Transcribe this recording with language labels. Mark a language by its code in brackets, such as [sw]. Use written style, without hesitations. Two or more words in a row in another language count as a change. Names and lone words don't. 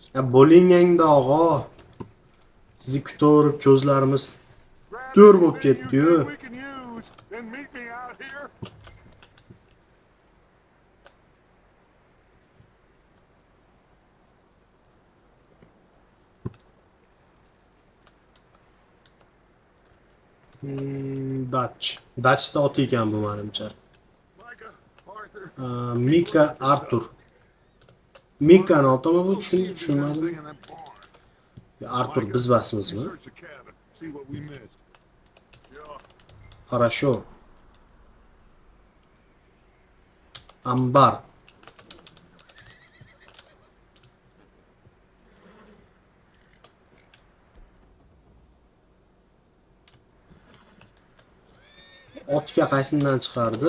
[uz] Bo'ling endi og'a. Sizni kutaverib ko'zlarimiz [en] Grab [uz] to'r bo'lib [en] anything you [uz] ketdi-yu. [en] think we can use, then meet me out here. [uz] Dachda ot ekan bu menimcha. Micah, Arthur. Mika Artur. Mikani otimi bu tushunmadim. [en] Anything in that barn. [uz] Artur biz basmizmi? [en] Search the cabin. See what we missed. Sure. [ru] Хорошо. Ambar. [uz] Otga qaysidan chiqardi?